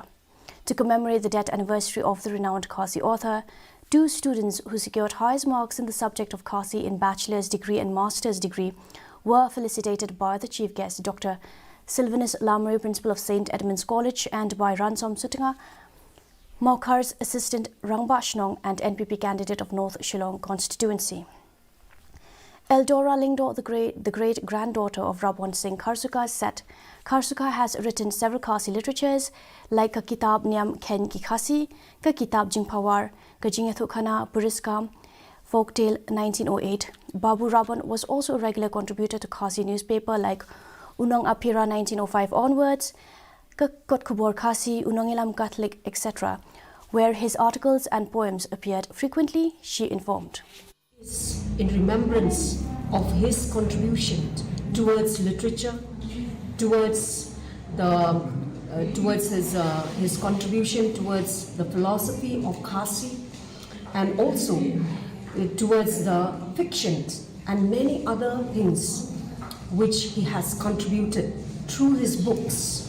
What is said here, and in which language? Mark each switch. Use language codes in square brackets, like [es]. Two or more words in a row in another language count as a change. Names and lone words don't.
[en] To commemorate the death anniversary of the renowned Khasi author, 2 students who secured highest marks in the subject of Khasi in bachelor's degree and master's degree were felicitated by the chief guest, Dr. Sylvanus Lamre, principal of St. Edmund's College, and by Ransom Sutinga, Maukar's assistant Rangba Shnong and NPP candidate of North Shillong constituency. Eldora Lingdo, the great-granddaughter of Rabon Singh Karsuka, said Karsuka has written several Khasi literatures like Ka Kitab Niam Ken Ki Khasi, Ka Kitab Jingpawar, Ka Jingethu Khana Puriskam, Folktale 1908. Babu Rabon was also a regular contributor to Khasi newspaper like Unong Apira 1905 onwards, Ka Kot Kubor Khasi, Unong Ilam Catholic, etc., where his articles and poems appeared frequently, she informed. In remembrance of his contribution towards literature, towards his contribution towards the philosophy of Khasi, and also towards the fictions and many other things which he has contributed through his books.